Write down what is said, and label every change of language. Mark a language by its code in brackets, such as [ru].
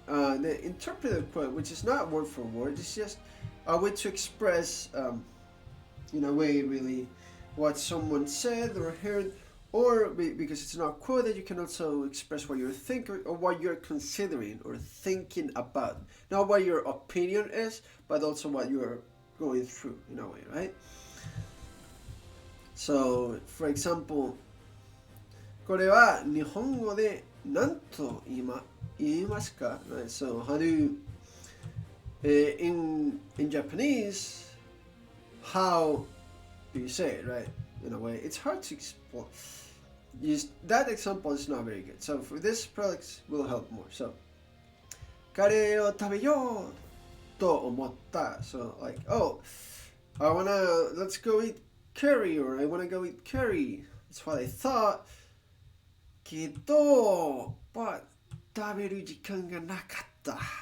[en] The interpreted quote, which is not word for word, it's just a way to express, in a way, really, what someone said or heard, or because it's not quoted, you can also express what you're thinking or what you're considering or thinking about. Not what your opinion is, but also what you're going through, in a way, right? So, for example, [ja] これは日本語で何と言いますか? [en] Right? So, how do you, in Japanese, how you say it, right? In a way, it's hard to explain. That example is not very good. So for this, prolix will help more. [ja] So, カレーを食べようと思った. [en] So like, oh, let's go eat curry, or I wanna go eat curry. That's what I thought. [ja] けど, but 食べる時間がなかった.